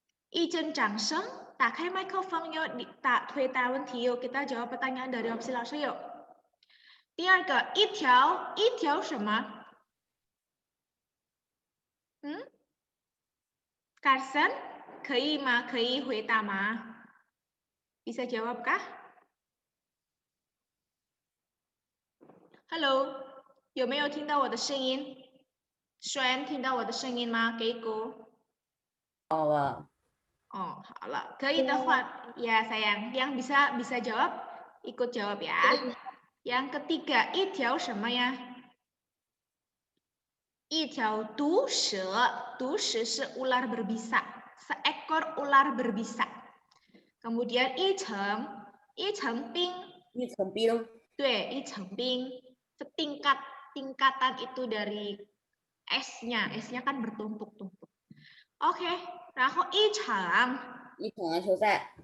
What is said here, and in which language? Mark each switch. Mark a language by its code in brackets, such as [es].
[zh] Ichen 掌声，打开麦克风又回答问题又 kita jawab pertanyaan dari opsi 老师又。第二个，一条什么？Carson 可以吗？可以回答吗？ Bisa jawab kah? Hello， 有没有听到我的声音？Xuan 听到我的声音吗？给鼓。好了。 [id] Oh, 好了，可以的话 ya sayang, yang bisa jawab ikut jawab ya. Yang ketiga, 一条什么呀？一条毒蛇，毒蛇是 ular berbisa, seekor ular berbisa. [zh] Kemudian 一层冰，一层冰。 [id] 对，一层冰， tingkatan itu dari esnya kan bertumpuk-tumpuk. [zh] Oke, 然后一场篮球赛。